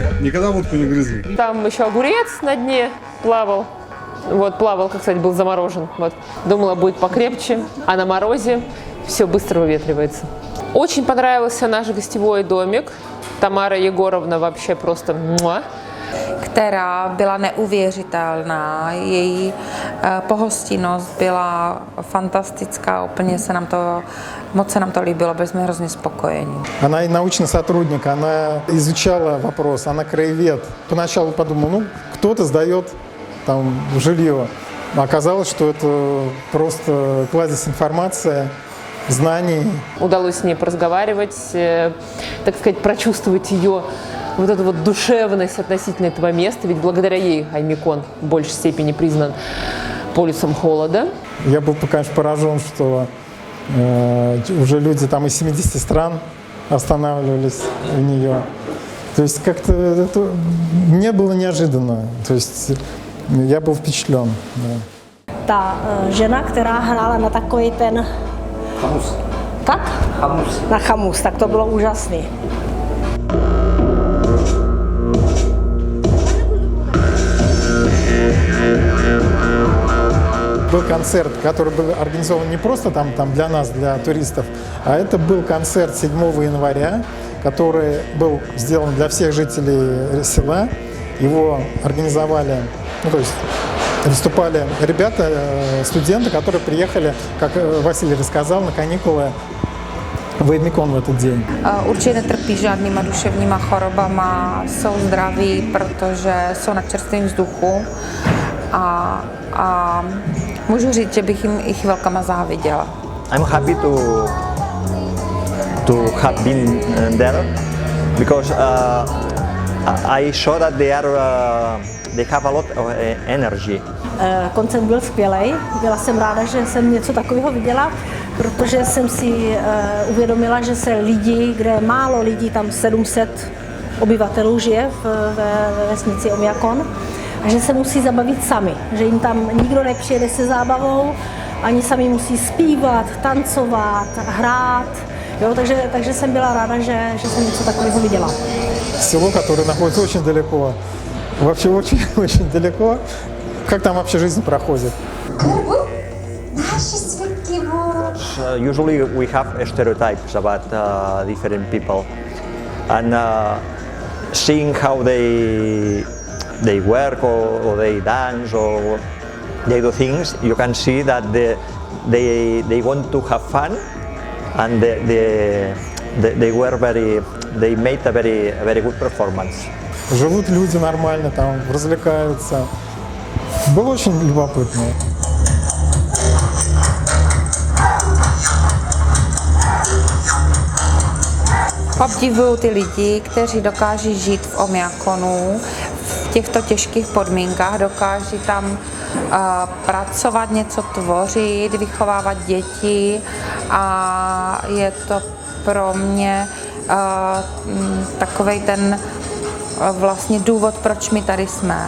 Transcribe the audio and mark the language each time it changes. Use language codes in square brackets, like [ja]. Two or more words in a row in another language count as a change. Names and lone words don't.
[ru] Никогда водку не грызли? Там еще огурец на дне плавал. Плавал, как, кстати, был заморожен. Думала, будет покрепче, а на морозе все bыстро выветривается. Очень понравился наш гостевой домик. Тамара Егоровна вообще просто муа. [cs] Která byla neuvěřitelná. Její pohostinnost byla fantastická, moc se nám to líbilo, byli jsme hrozně spokojení. [ru] Она и научный сотрудник, она изучала вопрос, она краевед. Поначалу подумал, кто-то сдает там жилье. А оказалось, что это просто кладезь информации, знаний. Удалось с ней поразговаривать, так сказать, прочувствовать ее эту душевность относительно этого места, ведь благодаря ей Аймикон в большей степени признан полюсом холода. Я был, конечно, поражен, что уже люди там из 70 стран останавливались у нее. То есть как-то это мне было неожиданно. То есть я был впечатлен. Да. [cs] Ta žena, která hrála na takový ten... Chamus. Tak? Chamus. Na chamus, tak to bylo úžasný. [ru] Был концерт, который был организован не просто там для нас, для туристов, а это был концерт 7 января, который был сделан для всех жителей села. Его организовали, то есть выступали ребята, студенты, которые приехали, как Василий рассказал, на каникулы v Аймикон [cs] v ten den. Určitě netrpí žádnýma duševníma chorobama, jsou zdraví, protože jsou na čerstvém vzduchu a můžu říct, že bych jim i chvilkama záviděla. [en] I'm happy to have been there because I saw that they have a lot of energy. [cs] Koncert byl skvělej, byla jsem ráda, že jsem něco takového viděla. protože jsem si uvědomila, že se lidi, kde je málo lidí, tam 700 obyvatelů žije ve vesnici Omiakon, a že se musí zabavit sami, že jim tam nikdo nepřijede se zábavou, ani sami musí zpívat, tancovat, hrát. Jo, takže jsem byla ráda, že jsem něco takového viděla. [ru] Село, которое находится очень далеко, вообще очень далеко. Как там вообще жизнь проходит? [en] Usually we have stereotypes about different people, and seeing how they work or they dance or they do things, you can see that they want to have fun, and they made a very good performance. [ru] Живут люди нормально, там развлекаются. Было очень любопытно. [cs] Obdivuju ty lidi, kteří dokáží žít v Omiakonu v těchto těžkých podmínkách, dokáží tam pracovat, něco tvořit, vychovávat děti, a je to pro mě takovej ten vlastně důvod, proč my tady jsme.